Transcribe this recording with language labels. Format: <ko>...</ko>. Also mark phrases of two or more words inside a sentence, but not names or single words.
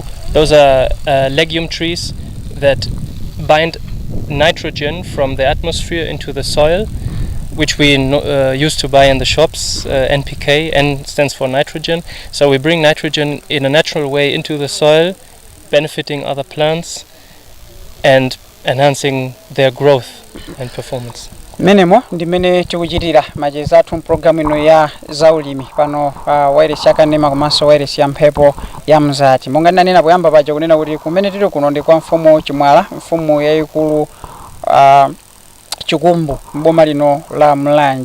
<en>Those are legume trees that bind nitrogen from the atmosphere into the soil, which we used to buy in the shops. NPK, N stands for nitrogen. So we bring nitrogen in a natural way into the soil, benefiting other plants and enhancing their growth and performance.</en> <ny>menemo ndimene tikuchitira macheza athu mpulogalamu ino ya zaulimi pano wireless yakanema komanso wireless ya mphepo ya Mzati. Monga ndinanena poyamba paja kunena kuti kumene tili kuno ndi kwa mfumu Chimwala, mfumu yayikulu chikumbu mboma lino la Mulanje.</ny>